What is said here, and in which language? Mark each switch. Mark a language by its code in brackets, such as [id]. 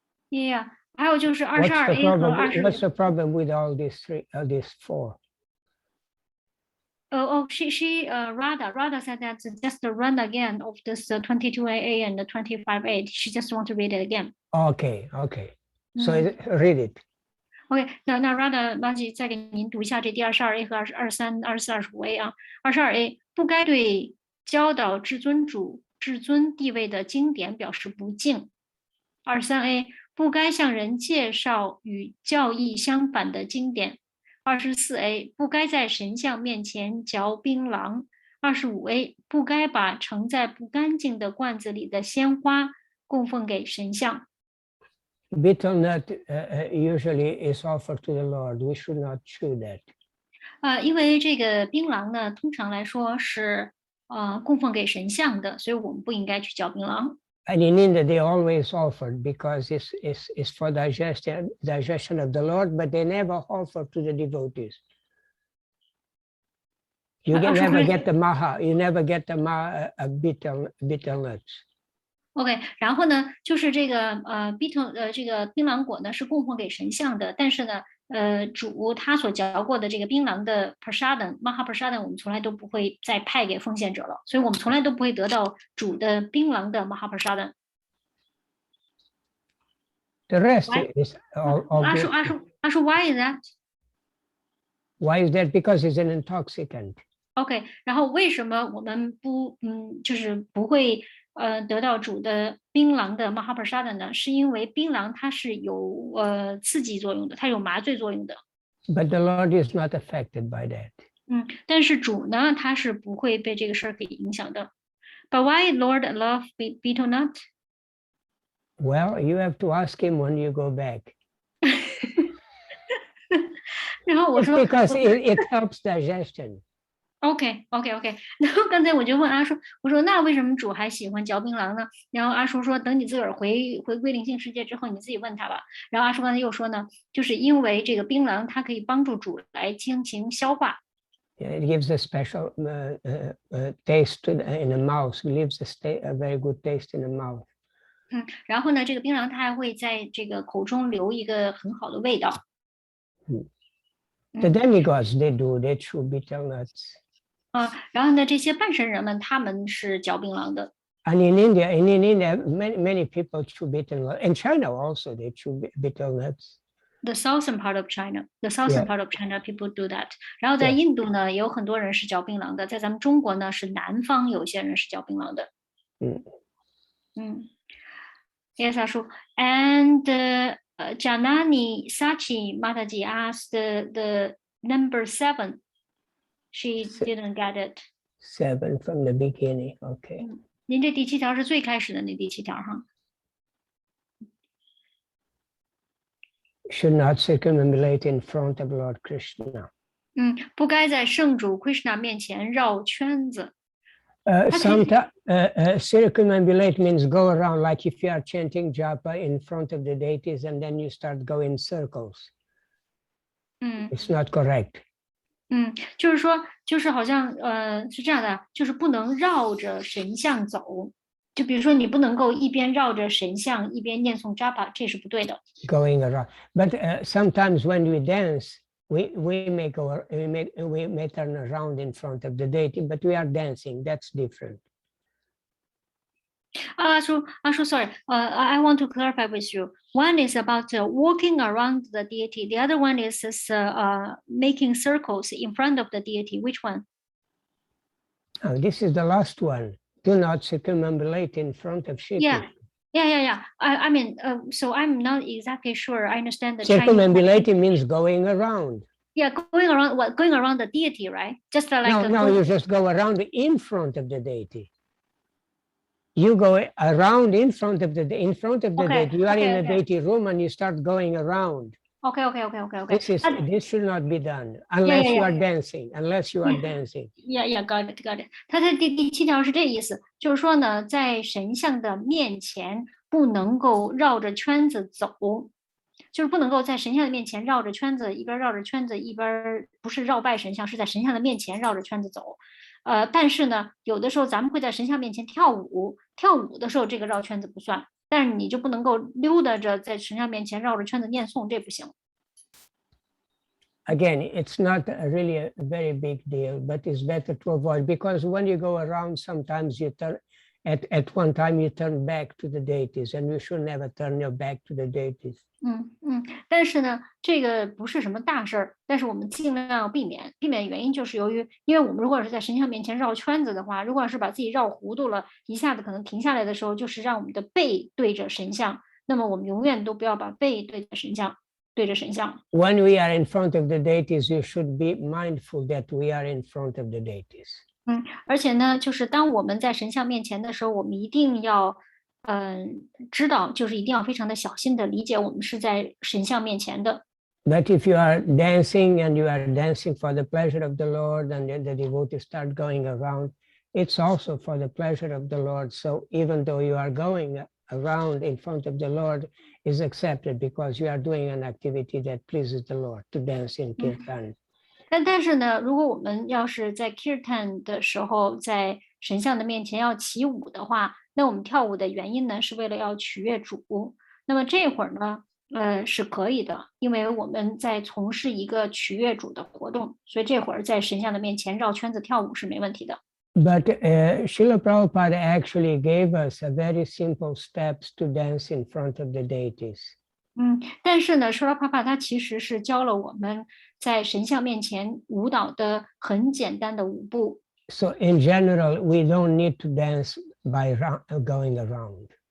[en] Yeah, [zh] 还有就是22A 和26。 [en] What's the problem with all these four? She Radha said that just run again of this 22AA and the 25A. She just want to read it again. Okay. So read it. [zh] OK， 那 Radha 妈吉再给您读一下这第22A 和23、24、25A 啊。 22A 不该对教导至尊主至尊地位的经典表示不敬。 23A 不该向人介绍与教义相反的经典。 24A 不该在神像面前嚼槟榔。 25A 不该把盛在不干净的罐子里的鲜花供奉给神像。 [en] Betel nut usually is offered to the Lord. We should not chew that. [zh] 因为这个槟榔呢，通常来说是供奉给神像的，所以我们不应该去嚼槟榔。 [en] And in India, they always offered because it's for digestion of the Lord, but they never offer to the devotees. You never get the maha. You never get the maha betel nuts. [zh] OK， 然后呢，就是这个这个槟榔果呢是供奉给神像的，但是呢，主他所嚼过的这个槟榔的 prasadam maha prasadam 我们从来都不会再派给奉献者了，所以我们从来都不会得到主的槟榔的 maha prasadam。 [en] The rest is all. 阿叔 why is that? Why is that? Because it's an intoxicant. [zh] OK， 然后为什么我们就是不会得到主的槟榔的 maha prasadam 呢？是因为槟榔它是有刺激作用的，它有麻醉作用的。 [en] But the Lord is not affected by that. [zh] 但是主呢，他是不会被这个事儿给影响的。 [en] But why Lord love betel nut? Well, you have to ask him when you go back. [zh] 然后我说 [en] It's because it helps digestion. [zh] OK， 然后刚才我就问阿叔，我说那为什么主还喜欢嚼槟榔呢？然后阿叔说，等你自个儿回归灵性世界之后，你自己问他吧。然后阿叔刚才又说呢，就是因为这个槟榔它可以帮助主来进行消化。 [en] It gives a special taste in the mouth. It leaves a very good taste in the mouth. [zh] 然后呢，这个槟榔它还会在这个口中留一个很好的味道。 [en] The demigods they chew betel nuts. [zh] 然后呢，这些半神人们他们是嚼槟榔的。 [en] And in India, many people chew betel nuts. In China also, they chew betel nuts. The southern part of China, people do that. [zh] 然后 [en] Yeah. [zh] 在印度呢，也有很多人是嚼槟榔的。在咱们中国呢，是南方有一些人是嚼槟榔的。 [en] Yes, Ashu. And Janani Sachi Mataji asked the number 7. She didn't get it. 7 from the beginning. Okay. [zh] 您这第7条是最开始的那第7条哈。 [en] Should not circumambulate in front of Lord Krishna. [zh] 不该在圣主 Krishna 面前绕圈子。 [en] Sometimes circumambulate means go around, like if you are chanting japa in front of the deities and then you start going in circles. It's not correct. [zh] 就是说，就是好像是这样的，就是不能绕着神像走。就比如说，你不能够一边绕着神像一边念诵 japa， 这是不对的。 [en] Going around, but sometimes when we dance, we may turn around in front of the deity, but we are dancing. That's different. Ashu, sorry. I want to clarify with you. One is about walking around the deity. The other one is making circles in front of the deity. Which one? Oh, this is the last one. Do not circumambulate in front of Shri Krishna. Yeah. I mean, so I'm not exactly sure. I understand the circumambulating means going around. Yeah, going around. What? Going around the deity, right? Just like no, you just go around in front of the deity. You go around in front of the deity. You are in a deity room and you start going around. Okay. This should not be done unless you are dancing. Unless you are dancing. Yeah, got it. [zh] 它的第7条是这意思，就是说呢，在神像的面前不能够绕着圈子走，就是不能够在神像的面前绕着圈子，一边绕着圈子一边不是绕拜神像，是在神像的面前绕着圈子走。但是呢，有的时候咱们会在神像面前跳舞的时候，这个绕圈子不算。但是你就不能够溜达着在神像面前绕着圈子念诵，这不行。 [en] Again, it's not really a very big deal, but it's better to avoid because when you go around, sometimes you turn at one time you turn back to the deities, and you should never turn your back to the deities. [zh] 但是呢，这个不是什么大事儿，但是我们尽量要避免原因就是由于，因为我们如果是在神像面前绕圈子的话，如果是把自己绕糊涂了，一下子可能停下来的时候，就是让我们的背对着神像，那么我们永远都不要把背对着神像。 [en] When we are in front of the deities, you should be mindful that we are in front of the deities. [zh] 而且呢，就是当我们在神像面前的时候，我们一定要知道，就是一定要非常的小心的理解，我们是在神像面前的。 [en] But if you are dancing and you are dancing for the pleasure of the Lord, and then the devotees start going around, it's also for the pleasure of the Lord. So even though you are going around in front of the Lord, is accepted because you are doing an activity that pleases the Lord to dance in kirtan. [zh] 但是呢，如果我们要是在 kirtan 的时候，在神像的面前要起舞的话，那我们跳舞的原因呢，是为了要取悦主。那么这会儿呢，是可以的，因为我们在从事一个取悦主的活动，所以这会儿在神像的面前绕圈子跳舞是没问题的。 [en] But Srila Prabhupada actually gave us a very simple steps to dance in front of the deities. [zh] 但是呢，Srila Prabhupada 他其实是教了我们在神像面前舞蹈的很简单的舞步。 [en] So in general, we don't need to dance by going around.